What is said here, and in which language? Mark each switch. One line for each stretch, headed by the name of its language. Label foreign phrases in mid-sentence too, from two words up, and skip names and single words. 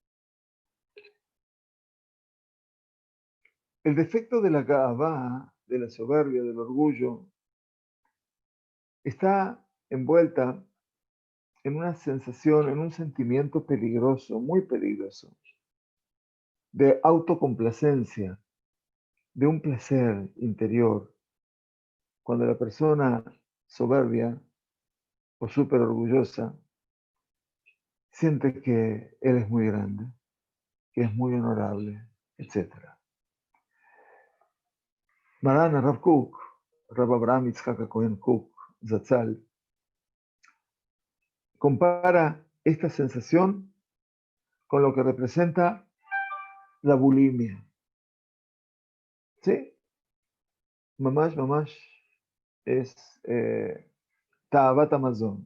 Spanish: El defecto de la Ga'avá, de la soberbia, del orgullo, está envuelta en una sensación, en un sentimiento peligroso, muy peligroso, de autocomplacencia, de un placer interior. Cuando la persona soberbia o súper orgullosa siente que él es muy grande, que es muy honorable, etc. Maran Rav Kook, Rav Abraham Yitzhak Cohen Kook, Zatzal, compara esta sensación con lo que representa la bulimia. ¿Sí?
Hebrew: Mamash es Ta'avat Amazon.